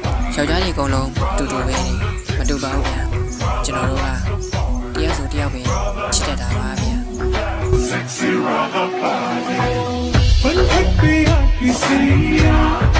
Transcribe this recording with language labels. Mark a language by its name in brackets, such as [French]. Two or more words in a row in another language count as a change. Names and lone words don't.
[Burmese] ယောက်ျားကြီးအကုန်လုံးတူတူပဲနေမတူပါဘူးဗျာကျွန်တော်တို့ကတယောက်ဆိုတယောက်ပဲချစ်တတ်တာပါဗျာ [English] Sexy rock party. When happy, happy, see ya.